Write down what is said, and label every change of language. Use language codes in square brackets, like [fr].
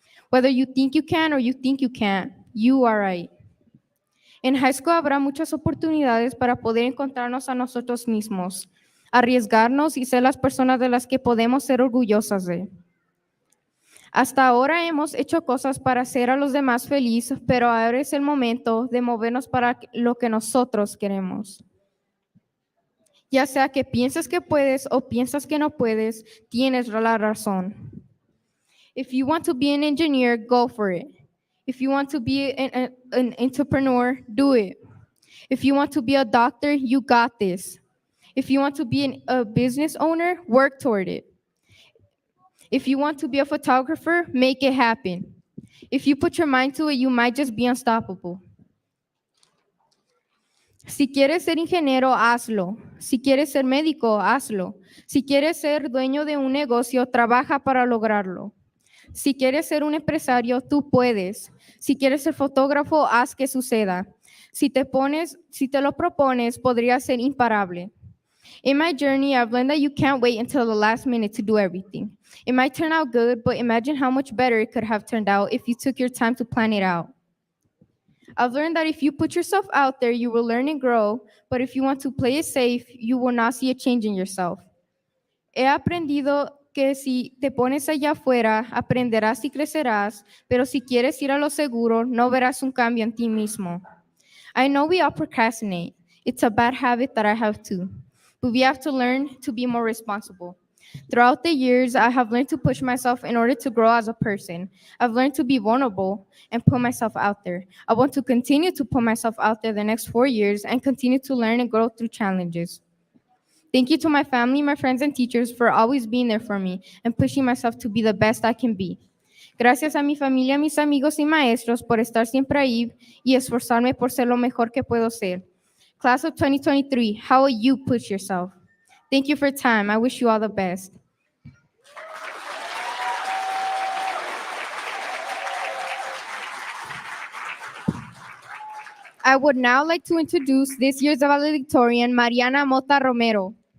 [en] Whether you think you can or you think you can't, you are right. [es] En high school habrá muchas oportunidades para poder encontrarnos a nosotros mismos, arriesgarnos y ser las personas de las que podemos ser orgullosas de. Hasta ahora hemos hecho cosas para hacer a los demás felices, pero ahora es el momento de movernos para lo que nosotros queremos. Ya sea que pienses que puedes o piensas que no puedes, tienes la razón. [en] If you want to be an engineer, go for it. If you want to be an entrepreneur, do it. If you want to be a doctor, you got this. If you want to be a business owner, work toward it. If you want to be a photographer, make it happen. If you put your mind to it, you might just be unstoppable. [es] Si quieres ser ingeniero, hazlo. Si quieres ser médico, hazlo. Si quieres ser dueño de un negocio, trabaja para lograrlo. Si quieres ser un empresario, tú puedes. Si quieres ser fotógrafo, haz que suceda. Si te lo propones, podrías ser imparable. [en] In my journey, I've learned that you can't wait until the last minute to do everything. It might turn out good, but imagine how much better it could have turned out if you took your time to plan it out. I've learned that if you put yourself out there, you will learn and grow, but if you want to play it safe, you will not see a change in yourself. [es] He aprendido que si te pones allá afuera, aprenderás y crecerás, pero si quieres ir a lo seguro, no verás un cambio en ti mismo. [en] I know we all procrastinate. It's a bad habit that I have too. But we have to learn to be more responsible. Throughout the years, I have learned to push myself in order to grow as a person. I've learned to be vulnerable and put myself out there. I want to continue to put myself out there the next 4 years and continue to learn and grow through challenges. Thank you to my family, my friends, and teachers for always being there for me and pushing myself to be the best I can be. [es] Gracias a mi familia, mis amigos y maestros por estar siempre ahí y esforzarme por ser lo mejor que puedo ser. [en] Class of 2023, how will you push yourself? Thank you for your time. I wish you all the best. I would now like to introduce this year's valedictorian, Mariana Mota Romero.